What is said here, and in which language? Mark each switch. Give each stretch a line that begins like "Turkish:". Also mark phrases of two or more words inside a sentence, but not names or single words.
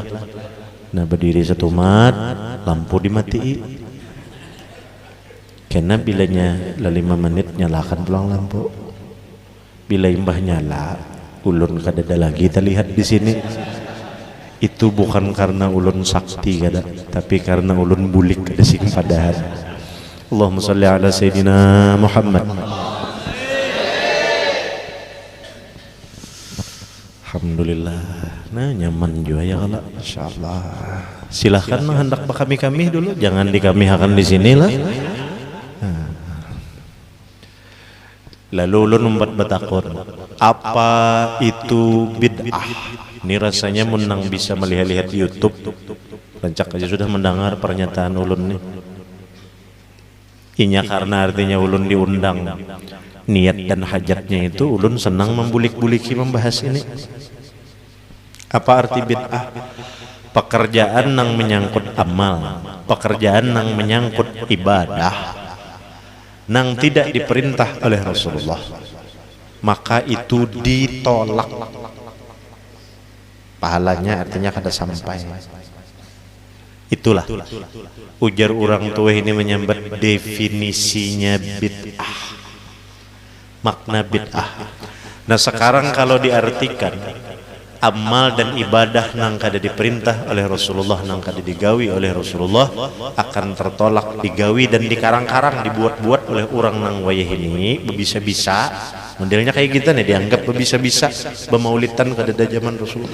Banjar: Nah berdiri setumat lampu dimati karena bilanya 5 menit nyalakan pulang lampu. Bila imbah nyala ulun kadada lagi kita lihat di sini. Itu bukan karena ulun sakti kada tapi karena ulun bulik kada sing padahan.
Arabic: Allahumma shalli ala Sayyidina Muhammad.
Banjar: Alhamdulillah. Nah nyaman juga ya kalau insyaallah. Silahkan hendak kami dulu, jangan dikamihakan di sini lah. Lalu ulun membuat betakun apa itu bid'ah. Ini rasanya menang bisa melihat-lihat di YouTube. Rancak aja sudah mendengar pernyataan ulun nih. Inya karena artinya ulun diundang. Niat dan hajatnya itu ulun senang membulik-buliki membahas ini. Apa arti bid'ah?
Indonesian: Pekerjaan yang menyangkut amal, pekerjaan yang menyangkut ibadah, yang tidak diperintah oleh Rasulullah, maka itu ditolak.
Banjar: Pahalanya artinya kada sampai. Itulah ujar orang tua ini menyambat definisinya bid'ah, makna bid'ah. Nah sekarang kalau diartikan amal dan ibadah nang kada diperintah oleh Rasulullah, nang kada digawi oleh Rasulullah, akan tertolak, digawi dan dikarang-karang, dibuat-buat oleh orang nang wayah ini bisa-bisa. Modelnya kayak gitu nih, dianggap bisa-bisa bemaulidan kada ada zaman Rasulullah.